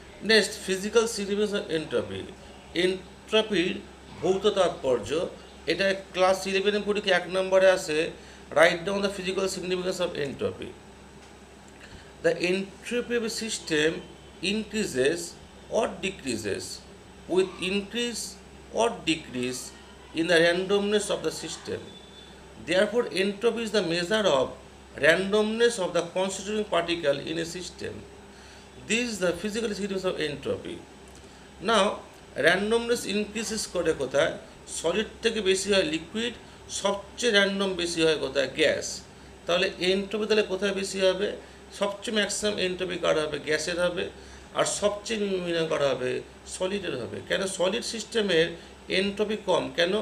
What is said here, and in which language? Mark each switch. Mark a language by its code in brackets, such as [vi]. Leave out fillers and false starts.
[bn] Next [en] Physical significance of entropy. [bn] এন্ট্রপির ভৌত তাৎপর্য, এটা ক্লাস 11 পরীক্ষা 1 নম্বরে আসে। [en] Write down the physical significance of entropy. The entropy of a system increases or decreases with increase or decrease in the randomness of the system. Therefore, entropy is the measure of randomness of the constituting particle in a system. This is the physical significance of entropy. Now, randomness increases [bn] করে কোথায়? Solid থেকে বেশি হয় liquid, সবচেয়ে random বেশি হয় কোথায়? Gas. তাহলে এন্ট্রপি তাহলে কোথায় বেশি হবে? সবচেয়ে ম্যাক্সিমাম এন্ট্রপি কার হবে? গ্যাসের হবে। আর সবচেয়ে মিনিমাম করা হবে? সলিডের হবে। কেন? সলিড সিস্টেমের এন্ট্রপি কম, কেন?